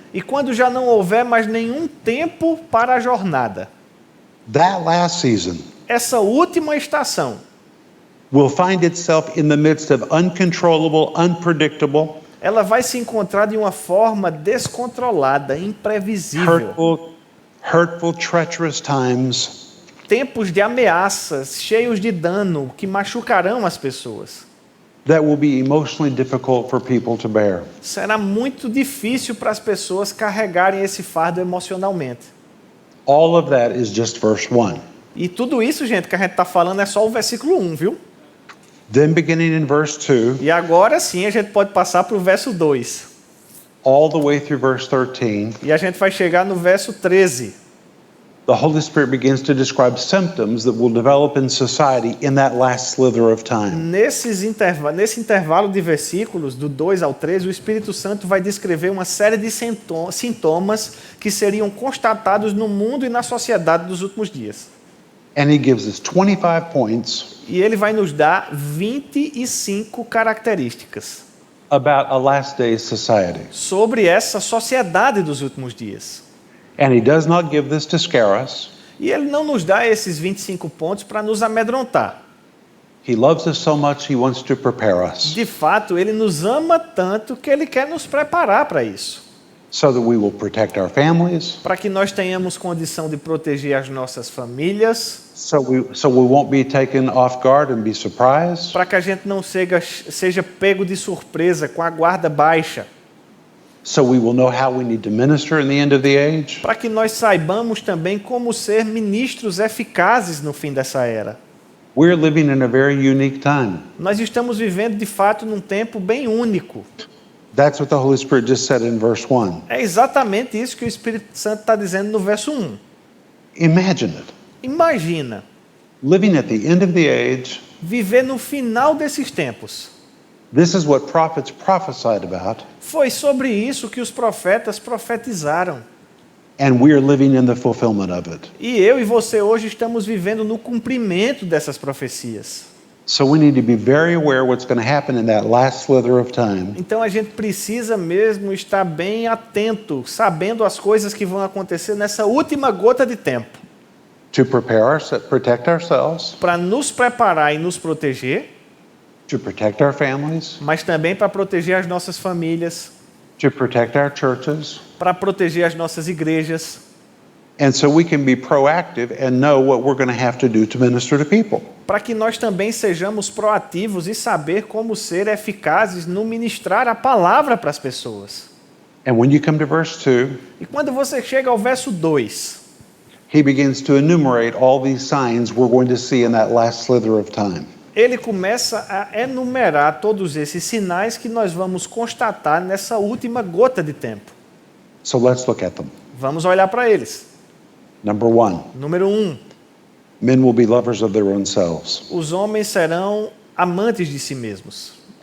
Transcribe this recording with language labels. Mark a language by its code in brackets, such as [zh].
[pt] e quando já não houver mais nenhum tempo para a jornada, [en] that last season [pt] essa última estação [en] will find itself in the midst of uncontrollable, unpredictable, [pt] ela vai se encontrar de uma forma descontrolada, imprevisível. [en] hurtful, treacherous times [pt] Tempos de ameaças, cheios de dano, que machucarão as pessoas. [en] that will be emotionally difficult for people to bear. [pt] Será muito difícil para as pessoas carregarem esse fardo emocionalmente. [en] All of that is just verse 1. [pt] E tudo isso, gente, que a gente está falando é só o versículo 1, viu? [en] Then beginning in verse 2, [pt] E agora sim a gente pode passar para o verso 2. [en] all the way through verse 13, [pt] E a gente vai chegar no verso 13. [en] the Holy Spirit begins to describe symptoms that will develop in society in that last slither of time. [pt] Nesse intervalo de versículos, do 2 ao 13, o Espírito Santo vai descrever uma série de sintomas que seriam constatados no mundo e na sociedade dos últimos dias. [en] And he gives us 25 points [pt] E ele vai nos dar 25 características [en] about a last day society. [pt] sobre essa sociedade dos últimos dias. [en] And he does not give this to scare us. [pt] E ele não nos dá esses 25 pontos para nos amedrontar. [en] He loves us so much, he wants to prepare us [pt] De fato, ele nos ama tanto que ele quer nos preparar para isso. [en] so that we will protect our families, [pt] Para que nós tenhamos condição de proteger as nossas famílias, [en] so we won't be taken off guard and be surprised, [pt] para que a gente não seja pego de surpresa com a guarda baixa, [en] so we will know how we need to minister in the end of the age, [pt] para que nós saibamos também como ser ministros eficazes no fim dessa era. [en] We're living in a very unique time. [pt] Nós estamos vivendo, de fato, num tempo bem único. [en] That's what the Holy Spirit just said in verse 1. [pt] É exatamente isso que o Espírito Santo está dizendo no verso 1. [en] Imagine it. [pt] Imagina [en] Living at the end of the age, [pt] viver no final desses tempos. [en] this is what prophets prophesied about, [pt] Foi sobre isso que os profetas profetizaram. [en] and we are living in the fulfillment of it. [pt] E eu e você hoje estamos vivendo no cumprimento dessas profecias. [en] So we need to be very aware what's going to happen in that last slither of time, [pt] Então a gente precisa mesmo estar bem atento, sabendo as coisas que vão acontecer nessa última gota de tempo, [en] to protect ourselves, [pt] para nos preparar e nos proteger, [en] to protect our families, [pt] mas também para proteger as nossas famílias, [en] to protect our churches, [pt] para proteger as nossas igrejas, [en] and so we can be proactive and know what we're going to have to do to minister to people. [pt] para que nós também sejamos proativos e saber como ser eficazes no ministrar a palavra para as pessoas. [en] And when you come to verse 2, [pt] E quando você chega ao verso 2, [en] he begins to enumerate all these signs we're going to see in that last slither of time. [pt] ele começa a enumerar todos esses sinais que nós vamos constatar nessa última gota de tempo. [en] So let's look at them. [pt] Vamos olhar para eles. [en] Number 1, [pt] Número 1, [en] men will be lovers of their own selves. [pt] os homens serão amantes de si mesmos.